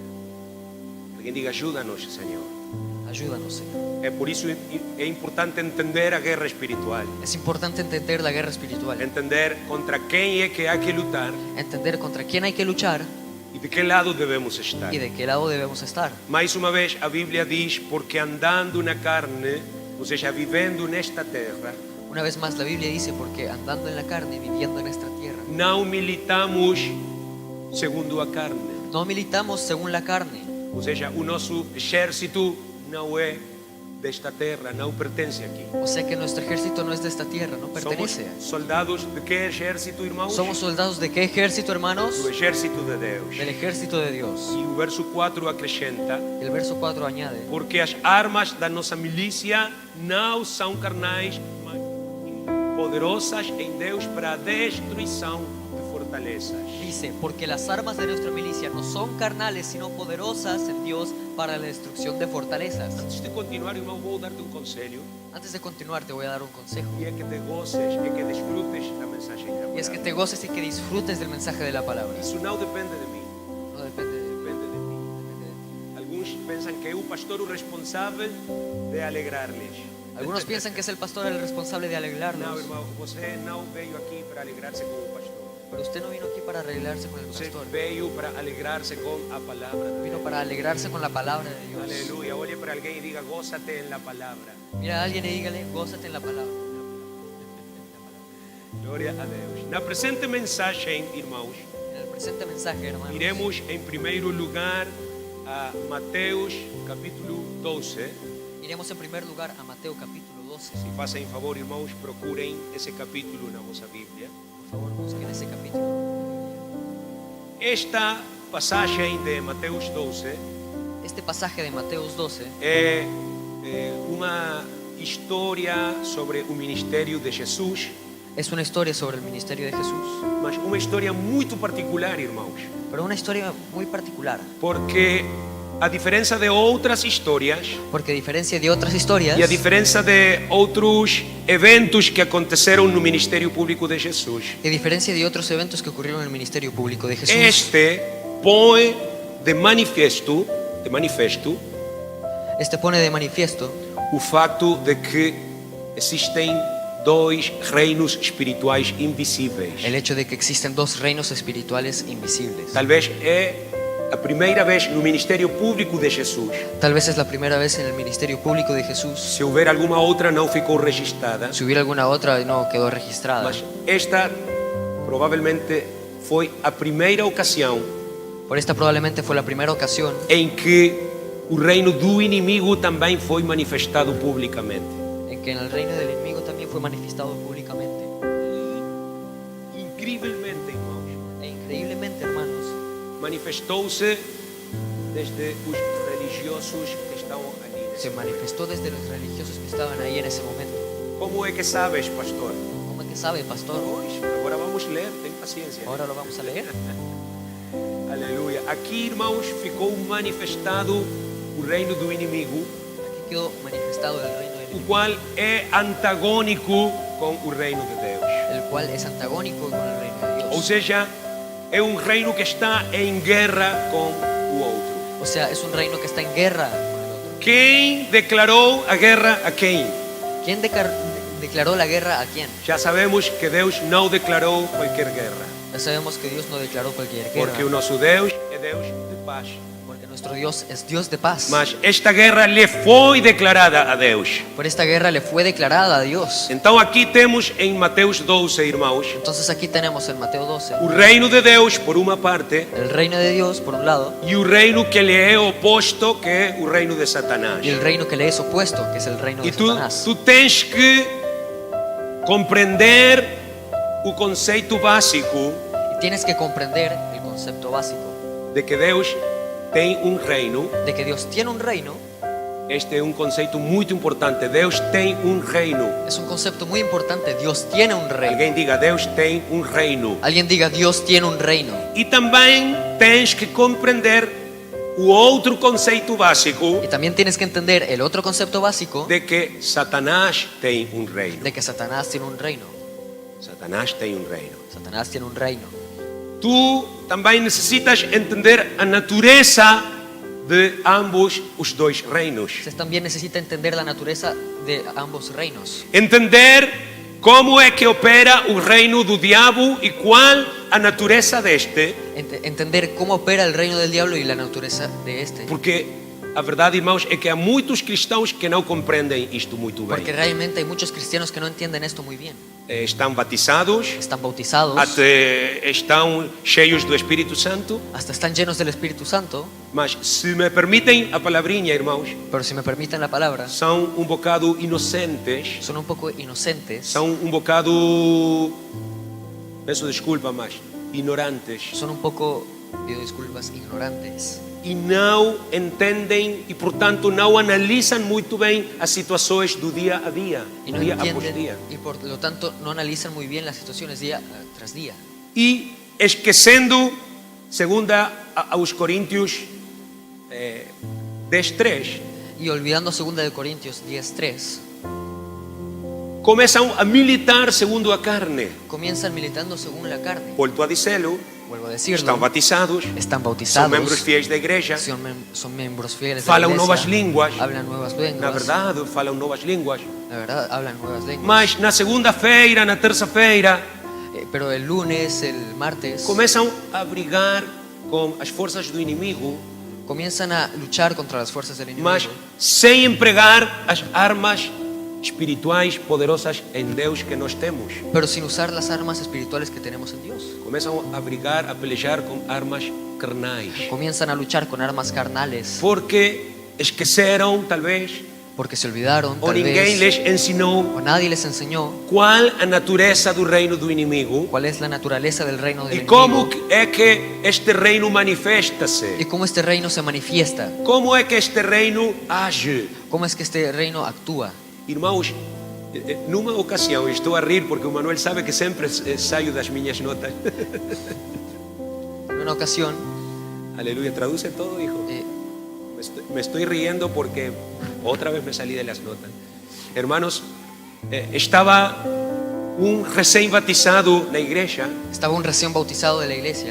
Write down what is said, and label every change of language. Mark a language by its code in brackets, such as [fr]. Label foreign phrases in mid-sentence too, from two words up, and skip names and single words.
[pt] Alguém diga: ajuda-nos, Senhor. [es] Ayúdanos, Señor. [pt] É por isso é importante entender a guerra espiritual. [es] Es importante entender la guerra espiritual, [pt] Entender contra quem é que há que lutar [es] entender contra quién hay que luchar [pt] e de que lado devemos estar. [es] y de qué lado debemos estar. [pt] Mais uma vez, a Bíblia diz: porque andando na carne, ou seja, vivendo nesta terra, [es] Una vez más la Biblia dice, porque andando en la carne, viviendo en esta tierra, [pt] não militamos segundo a carne. [es] no militamos según la carne. [pt] Ou seja, o nosso exército não é desta terra, não pertence aqui. [es] O sea que nuestro ejército no es de esta tierra, no [pt] Somos [es] pertenece. [pt] soldados de que exército, irmãos? [es] ¿Somos soldados de qué ejército, hermanos? [pt] Do exército de Deus. [es] Del ejército de Dios. [pt] E o verso 4 acrescenta: [es] El verso 4 añade, [pt] porque as armas da nossa milícia não são carnais, mas poderosas em Deus para a destruição de fortalezas. [es] dice, porque las armas de nuestra milicia no son carnales, sino poderosas en Dios para la destrucción de fortalezas. [pt] Antes de continuar, irmão, vou dar-te um conselho. [es] Antes de continuar, te voy a dar un consejo. [pt] E é que [es] te goces, [pt] é que desfrutes da mensagem da [es] Y es que [pt] palavra. [es] te goces y que disfrutes del mensaje de la palabra. [pt] Isso não depende de mim, [es] No depende de [pt] depende de mim. Alguns pensam que é o pastor o responsável de alegrar-lhes. [es] Algunos piensan que es el pastor el responsable de [pt] Não, [es] alegrarnos, [pt] irmão, você não veio aqui para alegrar-se com o pastor. [es] pero usted no vino aquí para arreglarse con el [pt] Você [es] pastor. [pt] veio para alegrar-se com a palavra de [es] Vino [pt] Deus. [es] para alegrarse con la palabra de Dios. [pt] Aleluia. Olhe para alguém e diga: [es] gózate en la [pt] palavra. [es] Mira a alguien y dígale, gózate en la palabra. [pt] Glória a Deus. Na presente mensagem, irmãos, [es] En el presente mensaje, hermanos, [pt] iremos em primeiro lugar a Mateus capítulo 12. [es] iremos en primer lugar a Mateo capítulo 12. [pt] Se façam favor, irmãos, procurem esse capítulo na vossa Bíblia. [es] Por favor, busquen ese capítulo. [pt] Esta passagem de Mateus 12 [es] Este pasaje de Mateos 12 [pt] é uma história sobre o ministério de Jesus, [es] es una historia sobre el ministerio de Jesús, [pt] mas uma história muito particular, irmãos, [es] pero una historia muy particular, [pt] porque a diferença de outras histórias [es] porque a diferencia de otras historias [pt] e a diferença de outros eventos que aconteceram no ministério público de Jesus, [es] y a diferencia de otros eventos que ocurrieron en el ministerio público de Jesús, [pt] este põe de manifesto [es] este pone de manifiesto [pt] o facto de que existem dois reinos espirituais invisíveis. [es] el hecho de que existen dos reinos espirituales invisibles. [pt] Talvez é a primeira vez no ministério público de Jesus. [es] Tal vez es la primera vez en el ministerio público de Jesús. [pt] Se houver alguma outra, não ficou registrada, [es] Si hubiera alguna otra, no quedó registrada. [pt] mas esta provavelmente foi a primeira ocasião [es] Por esta probablemente fue la primera ocasión [pt] em que o reino do inimigo também foi manifestado publicamente. [es] en que en el reino del enemigo también fue manifestado públicamente. [pt] Incrivelmente, irmãos, [es] E increíblemente, hermanos, [pt] manifestou-se desde os religiosos que estão ali. [es] se manifestó desde los religiosos que estaban ahí en ese momento. [pt] Como é que sabes, pastor? [es] ¿Cómo es que sabe, pastor? [pt] Pois, agora vamos ler, tem paciência. [es] Ahora lo vamos a leer. [pt] Aleluia. Aqui, irmãos, ficou manifestado o reino do inimigo, [es] Aquí quedó manifestado el reino del [pt] o [es] enemigo, [pt] qual é antagônico com o reino de Deus. [es] el cual es antagónico con el reino de [pt] Ou [es] Dios. [pt] seja, é um reino que está em guerra com o outro. [es] O sea, es un reino que está en guerra con el otro. [pt] Quem declarou a guerra a quem? [es] ¿Quién declaró la guerra a quién? [pt] Já sabemos que Deus não declarou qualquer guerra, [es] Ya sabemos que Dios no declaró cualquier guerra, [pt] porque o nosso Deus é Deus de paz. [es] porque nuestro Dios es Dios de paz. [pt] Mas esta guerra lhe foi declarada a Deus. [es] Por esta guerra le fue declarada a Dios. [pt] Então aqui temos em Mateus 12, irmãos, [es] Entonces aquí tenemos en Mateo 12 [pt] o reino de Deus por uma parte [es] el reino de Dios por un lado [pt] e o reino que lhe é oposto, que é o reino de Satanás. [es] y el reino que le es opuesto, que es el reino [pt] E [es] de [pt] tu [es] Satanás. [pt] tens que compreender o conceito básico [es] Y tienes que comprender el concepto básico [pt] de que Deus tem um reino. [es] de que Dios tiene un reino. [pt] Este é um conceito muito importante. Deus tem um reino. [es] Es un concepto muy importante. Dios tiene un reino. [pt] Alguém diga, Deus tem um reino. [es] Alguien diga, Dios tiene un reino. [pt] E também tens que compreender o outro conceito básico [es] Y también tienes que entender el otro concepto básico [pt] de que Satanás tem um reino. [es] de que Satanás tiene un reino. [pt] Satanás tem um reino. [es] Satanás tiene un reino. [pt] Tu também necessitas entender a natureza de ambos os dois reinos. [es] Usted también necesita entender la naturaleza de ambos reinos. [pt] Entender como é que opera o reino do diabo e qual a natureza deste. [es] Entender cómo opera el reino del diablo y la naturaleza de este. [pt] Porque a verdade, irmãos, é que há muitos cristãos que não compreendem isto muito bem. [es] Porque realmente hay muchos cristianos que no entienden esto muy bien. [pt] Estão batizados, [es] Están bautizados, [pt] até estão cheios do Espírito Santo, [es] hasta están llenos del Espíritu Santo, [pt] mas se me permitem a palavrinha, irmãos, [es] pero si me permiten la palabra, [pt] são um bocado inocentes, [es] son un poco inocentes, [pt] são um bocado, peço desculpa, mas ignorantes, [es] son un poco, pido disculpas, ignorantes. [pt] e não entendem e, portanto, não analisam muito bem as situações do dia a dia, [es] Y no [pt] dia após [es] entienden [pt] dia. [es] y por lo tanto no analizan muy bien las situaciones día tras día. [pt] E esquecendo, segunda aos Coríntios 10:3, [es] Y olvidando 2 de Corintios 10:3, [pt] começam a militar segundo a carne. [es] comienzan militando según la carne. [pt] Volto a dizê-lo, [es] Vuelvo a decirlo, [pt] estão batizados, [es] están [pt] são [es] bautizados, [pt] membros fiéis da igreja, [es] son miembros fieles de [pt] falam [es] la [pt] novas [es] iglesia, [pt] línguas. [es] hablan nuevas [pt] Na [es] lenguas, [pt] verdade, falam novas línguas. [es] la verdad, hablan nuevas lenguas. [pt] Mas na segunda-feira, na terça-feira, [es] Pero el lunes, el martes, [pt] começam a brigar com as forças do inimigo, [es] comienzan a luchar contra las fuerzas del enemigo, [pt] mas sem empregar as armas espirituais poderosas em Deus que nós temos. [es] pero sin usar las armas espirituales que tenemos en Dios. [pt] Começam a brigar, a pelejar com armas carnais. [es] Comienzan a luchar con armas carnales, [pt] Porque esqueceram, talvez, [es] porque se olvidaron, [pt] ou [es] tal [pt] ninguém [es] vez, [pt] lhes ensinou [es] o nadie les enseñó [pt] qual a natureza do reino do inimigo [es] cuál es la naturaleza del reino del [pt] e como [es] enemigo [pt] é que este reino manifesta-se. [es] y cómo este reino se manifiesta, [pt] Como é que este reino age? [es] cómo es que este reino actúa. [pt] Irmãos, numa ocasião, estou a rir porque o Manuel sabe que sempre saio das minhas notas. [es] En una ocasión, Aleluia, traduce todo, hijo. Me estoy riendo porque otra vez me salí de las notas. Hermanos, estaba un recién batizado [pt] na igreja [es] estaba un recién bautizado de la iglesia